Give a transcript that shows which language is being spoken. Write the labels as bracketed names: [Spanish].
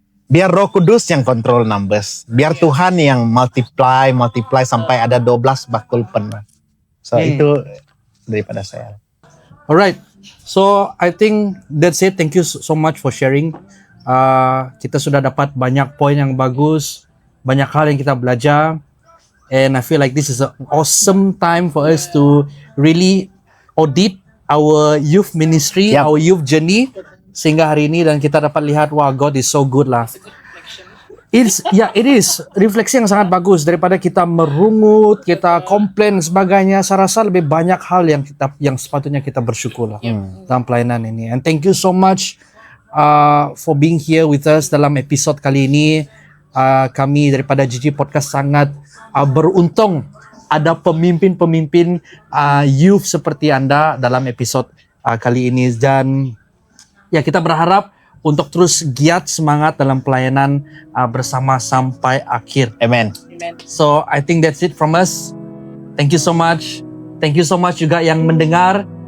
[Malay] Biar Roh Kudus yang kontrol numbers, biar Tuhan yang multiply sampai ada 12 bakul penuh. So itu daripada saya. [English] Alright, so I think that's it. Thank you so much for sharing. [Malay] Kita sudah dapat banyak poin yang bagus, banyak hal yang kita belajar. [English] And I feel like this is an awesome time for us to really audit our youth ministry, our youth journey. [Malay] Sehingga hari ini dan kita dapat lihat, wah, [English] God is so good [Malay] lah. It is refleksi yang sangat bagus daripada kita merungut, kita komplain sebagainya. Saya rasa lebih banyak hal yang sepatutnya kita bersyukur lah dalam pelayanan ini. [English] And thank you so much for being here with us [Malay] dalam episod kali ini. Kami daripada GG Podcast sangat beruntung ada pemimpin-pemimpin youth seperti Anda dalam episod kali ini. Dan ya, kita berharap untuk terus giat semangat dalam pelayanan bersama sampai akhir. Amen. [English] So I think that's it from us. Thank you so much. Thank you so much [Malay] juga yang mendengar.